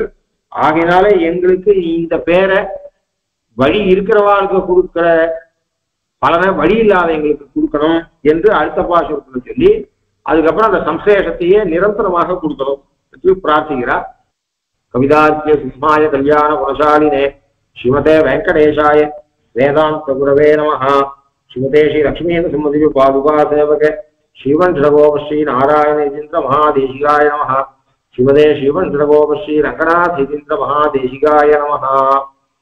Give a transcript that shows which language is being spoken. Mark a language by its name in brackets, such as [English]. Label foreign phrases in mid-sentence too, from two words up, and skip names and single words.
[Tamil] ஆகையினாலே எங்களுக்கு இந்த பேரை வழி இருக்கிறவாளுக்கு கொடுக்கிற பலனை வழி இல்லாத எங்களுக்கு கொடுக்கணும் என்று அடுத்த பாசுரத்தில் சொல்லி அதுக்கப்புறம் அந்த சம்சேஷத்தையே நிரந்தரமாக கொடுக்கணும் என்று பிரார்த்திக்கிறார். [Sanskrit] कवितार्थिय सिंहाय कल्याण गुणशालिने श्रीमते वेङ्कटेशाय वेदान्त गुरवे नमः. श्रीमते श्री लक्ष्मीन्द्र सिंहदिवि पादुका सेवक श्रीवण् श्रीकोप श्री नारायण यतीन्द्र महादेशिकाय नमः. श्रीमते श्रीवण् श्रीकोप श्री रङ्गनाथ यतीन्द्र महादेशिकाय नमः.